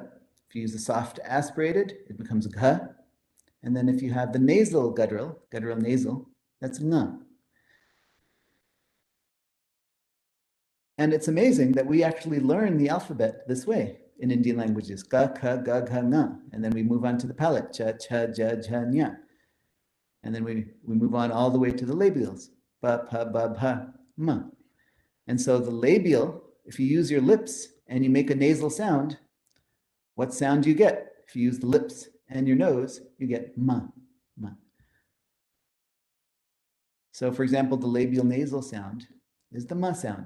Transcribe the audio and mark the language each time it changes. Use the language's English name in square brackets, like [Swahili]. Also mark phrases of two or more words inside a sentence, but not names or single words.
[English] If you use a soft aspirated, it becomes gha. And then if you have the nasal guttural nasal, that's nga. And it's amazing that we actually learn the alphabet this way in Indian languages. [Hindi] Ka, ka, ga, gha, nga. [English] And then we move on to the palate. [Hindi] Cha, cha, ja, ja, nya. [English] And then we move on all the way to the labials. [Hindi] Ba, pa, ba, bha, ma. [English] And so the labial, if you use your lips and you make a nasal sound, what sound do you get? If you use the lips and your nose, you get ma, ma. So for example, the labial nasal sound is the ma sound.